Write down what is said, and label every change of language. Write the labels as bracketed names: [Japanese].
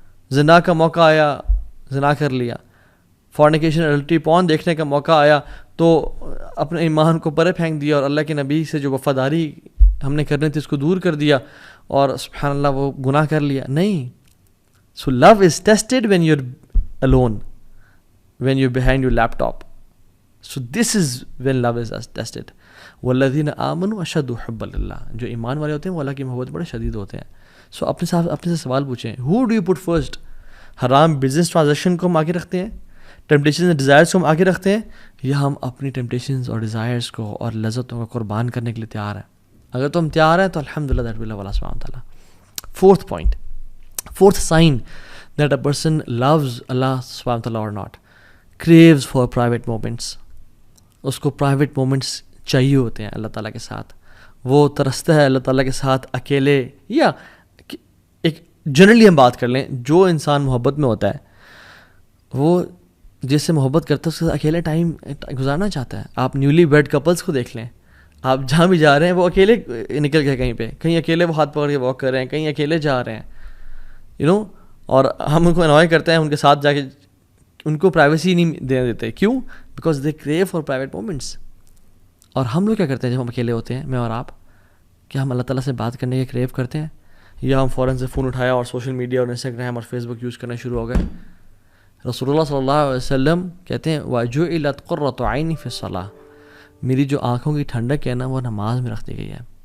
[Urdu] زنا کا موقع آیا، زنا کر لیا. [English] fornication adultery porn [Urdu] دیکھنے کا موقع آیا تو اپنے ایمان کو پرے پھینک دیا اور اللہ کے نبی سے جو وفاداری ہم نے کرنی تھی اس کو دور کر دیا اور سبحان اللہ وہ گناہ کر لیا. نہیں. [English] So love is tested when you are alone, when you're behind your laptop. So this is when love is tested. [Arabic] والذین آمنوا اشد حبا للہ. [Urdu] جو ایمان والے ہوتے ہیں وہ اللہ کی محبت بڑے شدید ہوتے ہیں. سو اپنے سے سوال پوچھیں، [English] who do you put first؟ [Urdu] حرام بزنس ٹرانزیکشن کو ہم آگے رکھتے ہیں، ٹیمپٹیشنز اینڈ ڈیزائرز کو ہم آگے رکھتے ہیں، یا ہم اپنی ٹیمپٹیشنز اور ڈیزائرز کو اور لذتوں کو قربان کرنے کے لیے تیار ہیں؟ اگر تو ہم تیار ہیں تو الحمدللہ [English] that will love [Urdu] اللہ سبحانہ وتعالیٰ. [English] Fourth point, fourth sign that a person loves Allah سبحانہ وتعالیٰ اور not, craves for private moments. [Urdu] اس کو پرائیویٹ مومنٹس چاہیے ہوتے ہیں اللہ تعالیٰ کے ساتھ. وہ ترستا ہے اللہ تعالیٰ کے ساتھ اکیلے، یا ایک جنرلی ہم بات کر لیں، جو انسان محبت میں ہوتا ہے وہ جس سے محبت کرتا ہے اس کے ساتھ اکیلے ٹائم گزارنا چاہتا ہے. آپ نیولی ویڈ کپلس کو دیکھ لیں، آپ جہاں بھی جا رہے ہیں وہ اکیلے نکل گئے، کہیں پہ کہیں اکیلے وہ ہاتھ پکڑ کے واک کر رہے ہیں، کہیں اکیلے جا رہے ہیں اور ہم ان کو انوائے کرتے ہیں ان کے ساتھ جا کے، ان کو پرائیویسی نہیں دینے دیتے. [English] کیوں؟ Because they crave for private moments. [Urdu] اور ہم لوگ کیا کرتے ہیں جب ہم اکیلے ہوتے ہیں، میں اور آپ، کیا ہم اللہ تعالیٰ سے بات کرنے کے کریو کرتے ہیں، یا ہم فوراً سے فون اٹھایا اور سوشل میڈیا اور انسٹاگرام اور فیس بک یوز کرنا شروع ہو گئے؟ رسول اللہ صلی اللہ علیہ وسلم کہتے ہیں [Arabic] وَجُعِلَتْ قُرَّةُ عَيْنِي فِي الصَّلَاةِ، [Urdu] میری جو آنکھوں کی ٹھنڈک ہے نا وہ نماز میں رکھ دی گئی ہے.